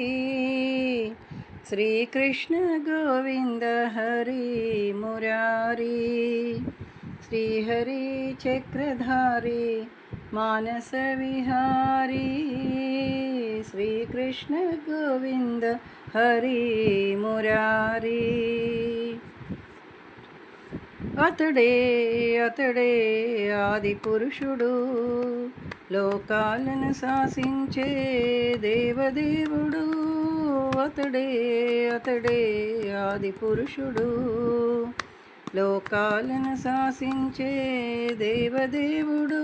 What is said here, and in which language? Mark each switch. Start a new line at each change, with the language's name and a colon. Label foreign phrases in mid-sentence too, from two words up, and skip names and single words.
Sanskrit: श्रीकृष्ण गोविंद हरि मुरारी, श्रीहरि चक्रधारी मानस विहारी। श्रीकृष्ण गोविंद हरि मुरारी।
Telugu: అతడే అతడే ఆది పురుషుడు, లోకాలను శాసించే దేవదేవుడు. అతడే అతడే ఆది పురుషుడు, లోకాలను శాసించే దేవదేవుడు.